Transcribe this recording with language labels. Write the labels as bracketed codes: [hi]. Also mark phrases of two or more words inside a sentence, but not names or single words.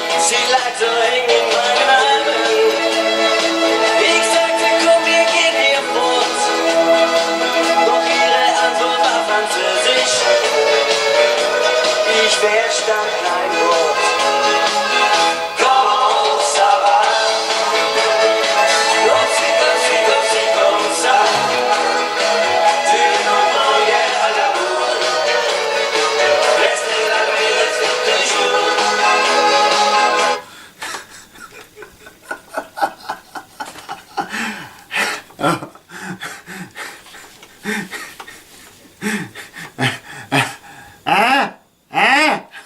[de] Sie lag so eng in meinen Armen. Ich sagte, komm, wir gehen hier fort. Doch ihre Antwort war Französisch. Ich verstand kein Wort. [fr] Comment ça va? Comme si, comme ça. Tu m'envoyais à l'amour. Restez la nuit, restez toujours. Hein? Hein?